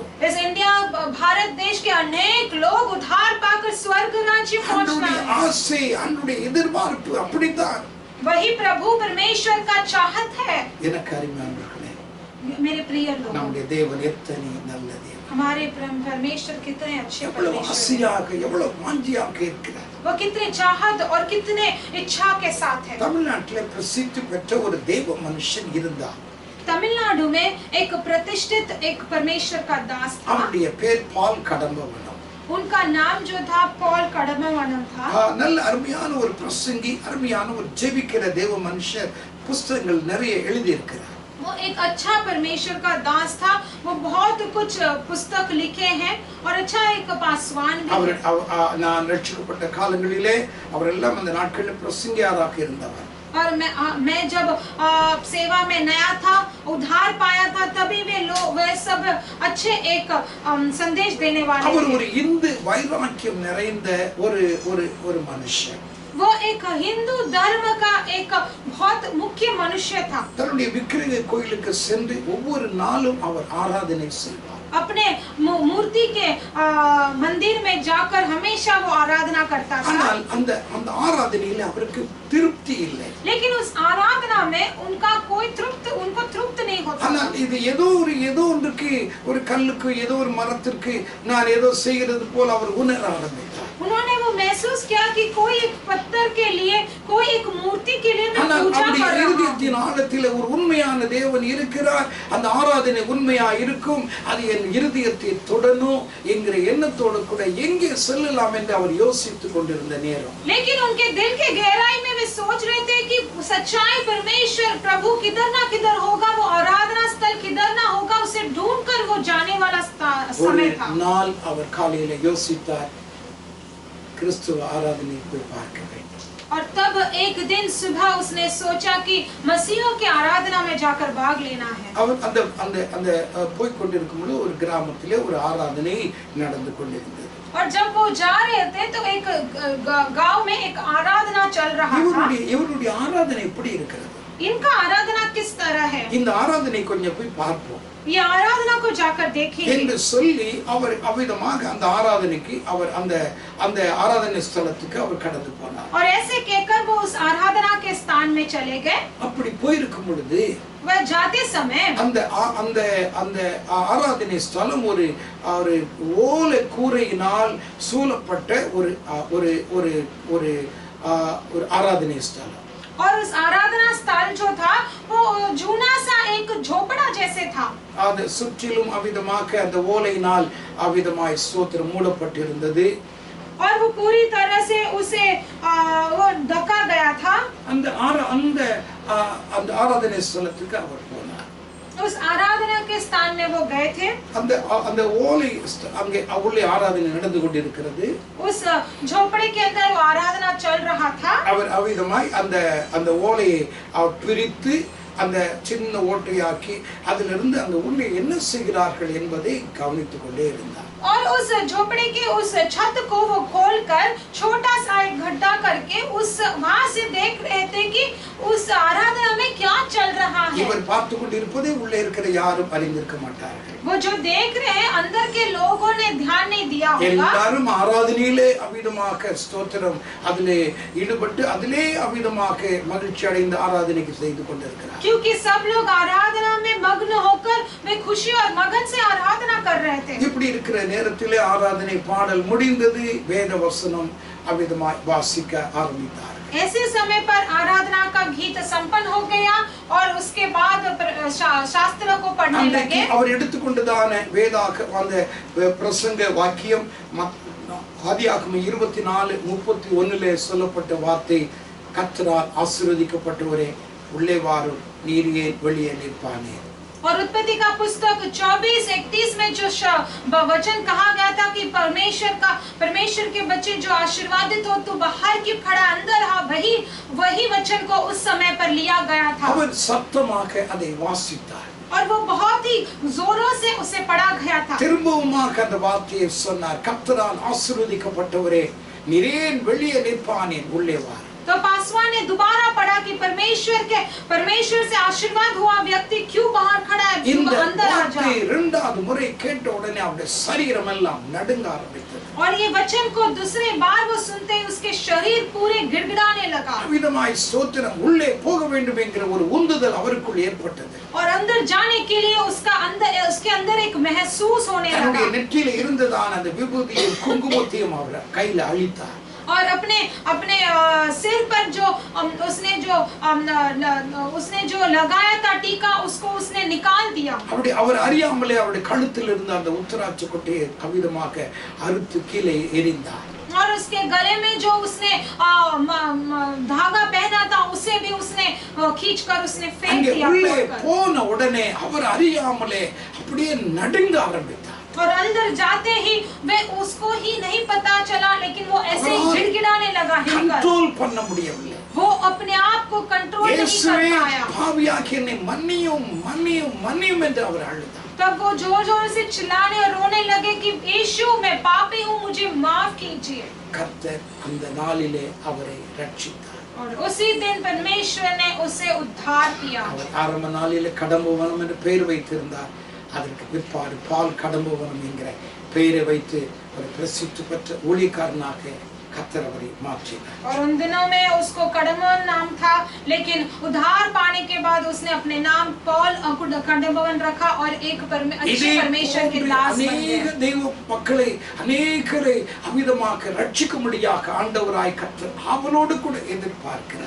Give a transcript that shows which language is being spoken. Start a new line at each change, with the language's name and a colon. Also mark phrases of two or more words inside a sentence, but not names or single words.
Hindi: इस इंडिया भारत देश के अनेक लोग उद्धार पाकर स्वर्ग राज्य पहुंचना
Tamil: அன்றைய
Hindi: है।
Tamil: ஆசை, அன்றைய எதிர்பார்ப்பு அப்படித்தான்.
Hindi: वही प्रभु परमेश्वर का चाहत है।
Tamil: எனக்கு அருமையானவர்களே,
Hindi: मेरे प्रिय लोगों,
Tamil: நம்முடைய தேவன் எத்தனை நல்ல தேவன்.
Hindi: हमारे परमेश्वर कितने अच्छे
Tamil: எவ்வளவு
Hindi: परमेश्वर हैं।
Tamil: ஆசையாக, எவ்வளவு வாஞ்சியாக இருக்கிறார்.
Hindi: वो कितने चाहत और कितने इच्छा के साथ है।
Tamil: தமிழ்நாட்டிலே பிரசித்தி பெற்ற ஒரு தேவ மனுஷன் இருந்தார்.
Hindi: तमिलनाडु में एक प्रतिष्ठित एक परमेश्वर का दास था।
Tamil: அவருடைய பேர் பால் கடம்பவனம்.
Hindi: उनका नाम जो था पॉल कडम्बवनम था।
Tamil: நல்ல அருமையான ஒரு பிரசங்கி, அருமையான ஒரு ஜெபிக்கிற தேவ மனுஷர். புத்தகங்கள் நிறைய எழுதி இருக்கிறார்.
Hindi: वो एक अच्छा परमेश्वर का दास था। वो बहुत कुछ पुस्तक लिखे हैं और अच्छा एक पासवान भी
Tamil: அவர்
Hindi: है।
Tamil: நான் ரட்சிக்கப்பட்ட காலங்களிலே அவரெல்லாம் அந்த நாட்களில் பிரசங்கியாராக இருந்தவர்.
Hindi: और मैं जब सेवा में नया था, उद्धार पाया था, तभी वे सब अच्छे एक संदेश देने वाले
Tamil: அவர்
Hindi: थे।
Tamil: ஒரு இந்து வைராக்கியம் நிறைந்த ஒரு மனுஷன்.
Hindi: वो एक हिंदू धर्म का एक बहुत मुख्य मनुष्य था।
Tamil: தன்னுடைய விக்கிரக கோயிலுக்கு சென்று ஒவ்வொரு நாளும் அவர் ஆராதனை செய்வார்.
Hindi: अपने मूर्ति के मंदिर में जाकर हमेशा वो आराधना करता था।
Tamil: ஆனால் அந்த ஆராதனையில அவருக்கு திருப்தி இல்லை.
Hindi: लेकिन उस आराधना में उनको तृप्त नहीं होता।
Tamil: ஆனால் இது ஏதோ ஒன்றுக்கு, ஒரு கல்லுக்கு, ஏதோ ஒரு மரத்திற்கு நான் ஏதோ செய்கிறது போல அவர் உணர ஆரம்பித்தார்.
Hindi: उन्होंने वो महसूस किया कि कोई एक पत्थर के लिए, कोई एक मूर्ति के लिए मैं
Tamil: ஆனால்
Hindi: पूजा
Tamil: அவருடைய
Hindi: कर रहा हूं।
Tamil: இருதயத்தின் ஆழத்தில் ஒரு உண்மையான தேவன் இருக்கிறார். அந்த ஆராதனை உண்மையா இருக்கும், அது என் இருதயத்தை தொடணும் என்கிற எண்ணத்தோடு கூட எங்கே செல்லலாம் என்று அவர் யோசித்துக் கொண்டிருந்த நேரம்.
Hindi: लेकिन उनके दिल के गहराई में वे सोच रहे थे कि सच्चाई परमेश्वर प्रभु किधर ना किधर होगा, वो आराधना स्थल किधर ना होगा, उसे ढूंढकर वो जाने वाला
Tamil: ஒரு
Hindi: समय था।
Tamil: நாள் அவர் காலையில யோசித்தார், கிறிஸ்துவ ஆராதனை போய் பார்க்க வேண்டும்.
Hindi: और तब एक दिन सुबह उसने सोचा कि मसीहों के आराधना में जाकर भाग लेना है।
Tamil: அவர் அந்த போய் கொண்டிருக்கும் பொழுது ஒரு கிராமத்திலே ஒரு ஆராதனை நடந்து கொண்டிருந்தது.
Hindi: और जब वो जा रहे थे तो एक गांव में एक आराधना चल रहा था।
Tamil: இவருடைய ஆராதனை எப்படி இருக்கிறது?
Hindi: इनका आराधना किस तरह है?
Tamil: இந்த ஆராதனை கொஞ்சம் போய் பார்ப்போம்.
Hindi: ये आराधना को जाकर देखेंगे
Tamil: என்று சொல்லி அவர் அவ்விதமாக அந்த ஆராதனைக்கு அவர் அந்த ஆராதனை ஸ்தலத்துக்கு அவர் கடந்து போனார்.
Hindi: और ऐसे कहकर वो उस आराधना के स्थान में चले गए।
Tamil: அப்படி போயிருக்கும் பொழுது
Hindi: वह जाते समय
Tamil: அந்த ஆராதனை ஸ்தலம் ஒரு ஓலை கூரையினால் சூழப்பட்ட ஒரு ஆராதனை ஸ்தலம்.
Hindi: और उस आराधना स्थल जो था वो जूना सा एक झोपड़ा जैसे था।
Tamil: அது சுற்றிலும் அவிதமாக அந்த ஓலையினால் அவிதமாய் ஸ்தோத்திரம் மூடப்பட்டிருந்தது.
Hindi: और वो पूरी तरह से उसे वो ढका गया था।
Tamil: அந்த ஆராதனை ஸ்தலத்துக்கு அவர் போனார்.
Hindi: उस आराधना के स्थान में वो गए थे।
Tamil: அந்த ஓலை அங்கே உள்ளே ஆராதனை நடந்து கொண்டிருக்கிறது.
Hindi: उस झोपड़े के अंदर वो आराधना चल रहा था।
Tamil: அவர் அவிதமாய் அந்த ஓலையை பிரித்து அந்த சின்ன ஓட்டையாக்கி அதிலிருந்து அந்த உள்ளே என்ன செய்கிறார்கள் என்பதை கவனித்துக் கொண்டே இருந்தார்.
Hindi: और उस झोपड़े के उस छत को वो खोलकर छोटा सा एक गड्ढा करके वहां से देख रहे थे कि उस आराधना में क्या चल रहा है।
Tamil: இவர் பார்த்து கொண்டிருப்பதை உள்ளே இருக்கிற யாரும் அறிந்திருக்க மாட்டார்கள்.
Hindi: वो जो देख रहे हैं अंदर के लोगों ने ध्यान नहीं दिया होगा।
Tamil: எல்லாரும் ஆராதனையிலே அவிதமாக ஸ்தோத்திரம் அதிலே ஈடுபட்டு அதிலே அவிதமாக மகிழ்ச்சி அடைந்து ஆராதனைக்கு செய்து கொண்டிருக்கிறார்.
Hindi: क्योंकि सब लोग आराधना में मग्न होकर वे खुशी और मगन से आराधना कर रहे थे।
Tamil: இப்படி இருக்கிற நேரத்திலே ஆராதனை பாடல் முடிந்தது. வேத வசனம் அவிதமாய் வாசிக்க ஆரம்பித்தார்.
Hindi: ऐसे समय पर आराधना का गीत संपन्न हो गया और उसके बाद शास्त्र को पढ़ने लगे।
Tamil: அவர் எடுத்துக்கொண்டதான அந்த பிரசங்க வாக்கியம் ஆதியாகமம் 24:31 சொல்லப்பட்ட வார்த்தை, கர்த்தரால் ஆசீர்வதிக்கப்பட்டவரே உள்ளே வாரும், நீர் ஏன் வெளியே நிற்பானே.
Hindi: और उत्पत्ति का पुस्तक 24:31 में जो वचन कहा गया था कि परमेश्वर के बच्चे जो आशीर्वादित हो तो बाहर क्यों खड़ा अंदर हा, वही वचन को उस समय पर लिया गया था।
Tamil: அவர் சத்தமாக அதை வாசித்தார்.
Hindi: और वो बहुत ही जोरों से उसे पढ़ा गया था।
Tamil: திரும்பவுமாக அந்த வார்த்தையை சொன்னார், கர்த்தரால் ஆசீர்வதிக்கப்பட்டவரே நீர் ஏன் வெளியே நிற்பானே, உள்ளே வாரும்.
Hindi: तो पासवान ने दोबारा पढ़ा कि परमेश्वर से आशीर्वाद हुआ व्यक्ति क्यों बाहर खड़ा है, क्यों अंदर आ जा।
Tamil: இரண்டாவது முறை கேட்ட உடனே அவருடைய சரீரம் எல்லாம் நடுங்க ஆரம்பித்தது.
Hindi: और ये वचन को दूसरे बार वो सुनते ही उसके शरीर पूरे गिड़गिड़ाने लगा।
Tamil: அவிதமாய் ஸ்தோத்திரம் உள்ளே போக வேண்டும் என்கிற ஒரு உந்துதல் அவருக்குள் ஏற்பட்டது.
Hindi: और अंदर जाने के लिए उसके अंदर एक महसूस होने लगा।
Tamil: அவருடைய நெற்றியிலே இருந்ததான அந்த விபூதியும் குங்குமத்தையும் அவர் கையில அழித்தார்.
Hindi: और अपने सिर पर उसने जो लगाया था टीका उसको उसने निकाल दिया।
Tamil: அவர் அறியாமலே அவருடைய கழுத்தில் இருந்த அந்த உத்தராட்ச கொட்டையை அவிதமாக அறுத்து கீழே எறிந்தார்.
Hindi: और उसके गले में जो उसने धागा पहना था उसे भी उसने खींचकर उसने फेंक दिया।
Tamil: உள்ளே போன உடனே அவர் அறியாமலே அப்படியே நடுங்க ஆரம்பித்தார்.
Hindi: और अंदर जाते ही वे उसको ही नहीं पता चला, लेकिन वो ऐसे ही गिड़गिड़ाने लगा,
Tamil: कंट्रोल பண்ண முடியவில்லை.
Hindi: वो अपने आप को कंट्रोल नहीं कर पाया।
Tamil: பாவியாகிய என்னை மன்னியும் என்று அவர் அழுதார்.
Hindi: तब वो जोर से चिल्लाने और रोने लगे कि यीशु मैं पापी हूँ, मुझे माफ कीजिए।
Tamil: கர்த்தர் அந்த நாளிலே அவரை ரட்சித்தார்.
Hindi: और उसी दिन परमेश्वर ने उसे उद्धार किया।
Tamil: அவர் ஆரம்ப நாளிலே கடம்பவனம் என்று பெயர் வைத்திருந்தார். அதற்கு பிற்பாடு பால் கடம்பவனம் என்கிற பெயரை வைத்து ஒரு பிரசித்தி பெற்ற ஊழியக்காரனாக கர்த்தர் அவரை மாற்றினார்.
Hindi: और उन दिनों में उसको कडम्बवन नाम था, लेकिन उद्धार पाने के बाद उसने अपने नाम पॉल कडम्बवन रखा और एक अच्छे परमेश्वर के दास बन गए।
Tamil: அனேக தேவ மக்களே अनेकரை அவிதமாக ரட்சிக்கும்படியாக ஆண்டவராய் கர்த்தர் அவனோடு கூட எதிர்பார்க்கிறார்.